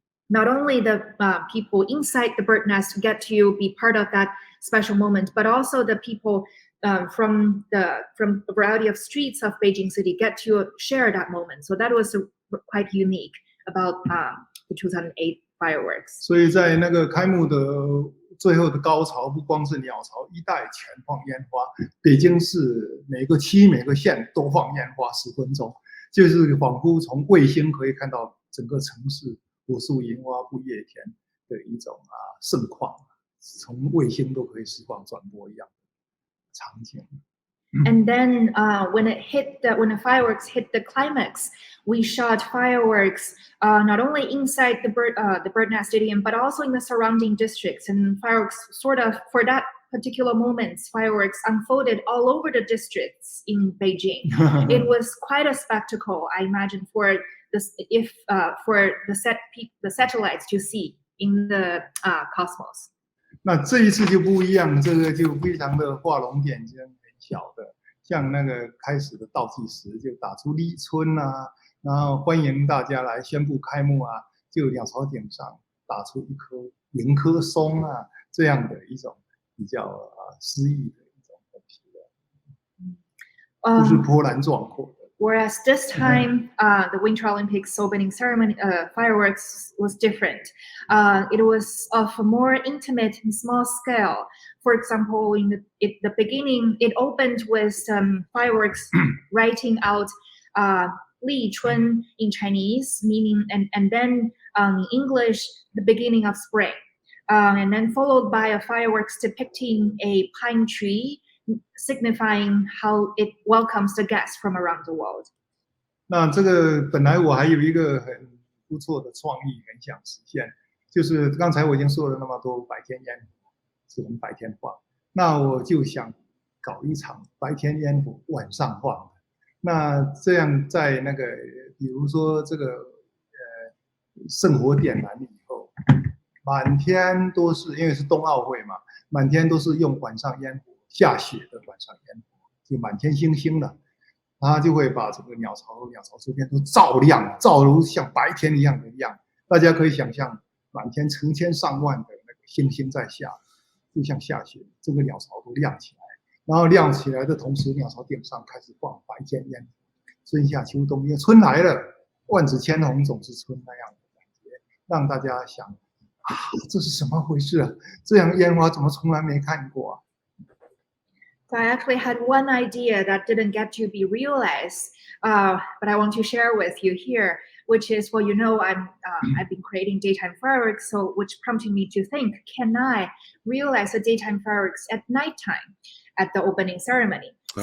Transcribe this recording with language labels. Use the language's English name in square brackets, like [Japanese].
[English] Not only the people inside the bird nest get to be part of that special moment, but also the people from a variety of streets of Beijing City get to share that moment. So that was quite unique about the 2008 fireworks. [Chinese] 所以在那个开幕的最后的高潮，不光是鸟巢一带全放烟花，北京市每个区每个县都放烟花10分钟，就是仿佛从卫星可以看到整个城市火树银花不夜天的一种盛况，从卫星都可以实况转播一样的场景。 [English] And then when the fireworks hit the climax, we shot fireworks not only inside the bird nest stadium, but also in the surrounding districts. And fireworks for that particular moment, fireworks unfolded all over the districts in Beijing. It was quite a spectacle, I imagine, for the satellites to see in the cosmos. [Chinese] 那这一次就不一样，这个就非常的画龙点睛，每小的，像那个开始的倒计时就打出立春啊，然后欢迎大家来宣布开幕啊，就鸟巢顶上打出一棵迎棵松啊，这样的一种比较诗意的一种东西的，不是波澜壮阔的。 [English] Whereas this time, the Winter Olympics opening ceremony, fireworks was different. It was of a more intimate and small scale. For example, in the beginning, it opened with fireworks writing out Li Chun in Chinese, meaning, and then in English, the beginning of spring. And then followed by a fireworks depicting a pine tree, signifying how it welcomes the guests from around the world. [Chinese] 那这个本来我还有一个很不错的创意，很想实现，就是刚才我已经说了那么多白天烟火，是我们白天放，那我就想搞一场白天烟火晚上放的。那这样在那个，比如说这个圣火点燃以后，满天都是，因为是冬奥会嘛，满天都是用晚上烟火。下雪的晚上烟火，就满天星星了，它就会把这个鸟巢周边都照亮，照如像白天一样的亮。大家可以想象，满天成千上万的那个星星在下，就像下雪，这个鸟巢都亮起来。然后亮起来的同时，鸟巢顶上开始放白天烟火，春夏秋冬，因为春来了，万紫千红总是春那样的感觉，让大家想啊，这是什么回事啊？这样烟花怎么从来没看过啊？ [English] So I actually had one idea that didn't get to be realized, but I want to share with you here, which is, well, you know, I've been creating daytime fireworks, so which prompted me to think, can I realize the daytime fireworks at nighttime at the opening ceremony? Oh.